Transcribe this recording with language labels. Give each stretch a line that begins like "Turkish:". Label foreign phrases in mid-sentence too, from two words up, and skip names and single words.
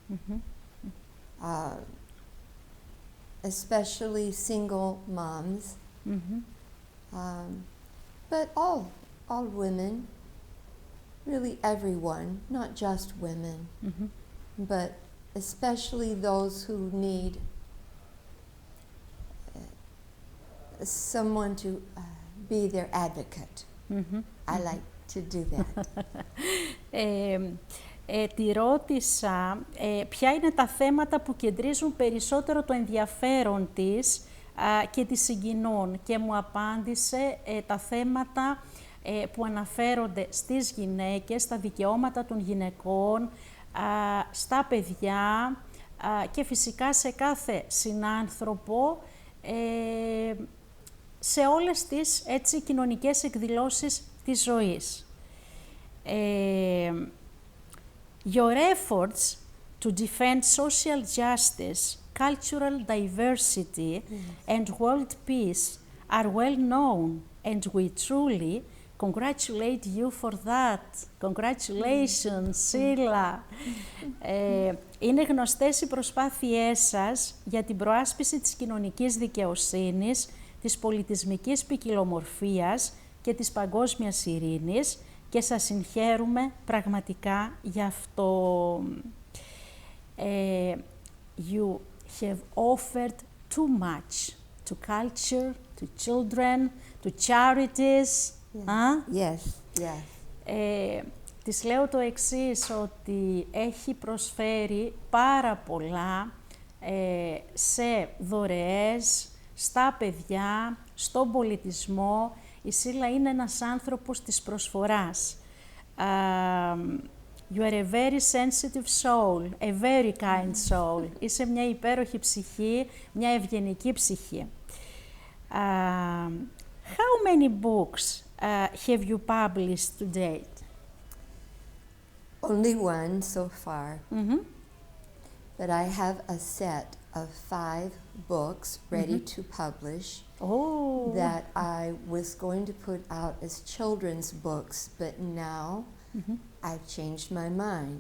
English: Especially single moms, but all women, really everyone, not just women, but especially those who need someone to be their advocate. I like to do that.
Greek: Τη ρώτησα ποια είναι τα θέματα που κεντρίζουν περισσότερο το ενδιαφέρον της και τη συγκινούν και μου απάντησε τα θέματα που αναφέρονται στις γυναίκες, στα δικαιώματα των γυναικών, στα παιδιά και φυσικά σε κάθε συνάνθρωπο, σε όλες τις έτσι, κοινωνικές εκδηλώσεις της ζωής.
English: Your efforts to defend social justice, cultural diversity, and world peace are well known, and we truly congratulate you for that. Congratulations, Sheila!
Greek: Είναι γνωστές οι προσπάθειές σας για την προάσπιση της κοινωνικής δικαιοσύνης, της πολιτισμικής ποικιλομορφίας και της παγκόσμιας ειρήνης και σας συγχαίρουμε πραγματικά γι' αυτό.
English: You have offered too much to culture, to children, to charities. Yes, yes.
Greek: Της λέω το εξής, ότι έχει προσφέρει πάρα πολλά σε δωρεές, στα παιδιά, στον πολιτισμό. Η Σίλα είναι ένας άνθρωπος της προσφοράς.
English: You are a very sensitive soul, a very kind soul.
Greek: Είσαι μια υπέροχη ψυχή, μια ευγενική ψυχή.
English: How many books have you published to date? Only one so far. But I have a set of 5 books ready to publish that I was going to put out as children's books, but now I've changed my mind.